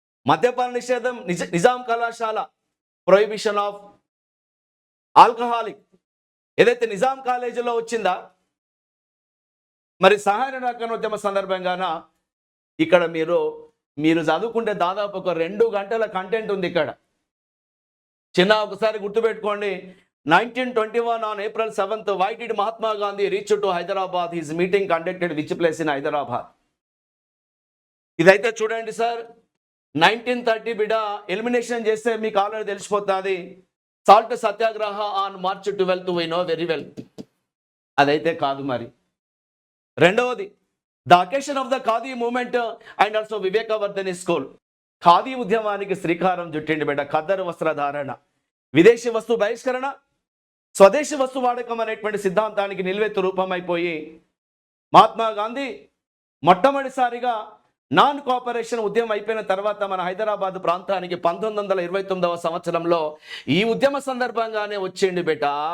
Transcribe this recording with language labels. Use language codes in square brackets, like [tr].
[te] మద్యపాన నిషేధం నిజాం కళాశాల [en] prohibition of alcoholic [te] ఏదైతే నిజాం కాలేజీలో వచ్చిందా? మరి సహాయ నిరాకరణ ఉద్యమ సందర్భంగాన ఇక్కడ మీరు చదువుకుంటే దాదాపు ఒక 2 గంటల కంటెంట్ ఉంది ఇక్కడ చిన్న. ఒకసారి గుర్తుపెట్టుకోండి. [en] 1921 on April 7th, why did Mahatma Gandhi reach to Hyderabad? His meeting conducted which place in Hyderabad? [te] ఇదైతే చూడండి సార్. 1930 బిడ ఎలిమినేషన్ చేస్తే మీకు ఆల్రెడీ తెలిసిపోతుంది. [en] Salt Satyagraha on March 12th, we know very well. [te] అదైతే కాదు. మరి రెండవది [en] The occasion of the khadi movement and also Vivekavardhini school. [te] Khadi ఉద్యమానికి శ్రీకారం చుట్టిండి బిడ్డ. ఖద్దరు వస్త్రధారణ, విదేశీ వస్తు బహిష్కరణ, స్వదేశీ వస్తు వాడకం అనేటువంటి సిద్ధాంతానికి నిల్వెత్తు రూపమైపోయి మహాత్మా గాంధీ మొట్టమొదటిసారిగా నాన్ కోఆపరేషన్ ఉద్యమం అయిపోయిన తర్వాత మన హైదరాబాద్ ప్రాంతానికి 1929వ సంవత్సరంలో ఈ ఉద్యమ సందర్భంగానే వచ్చిండు బేట.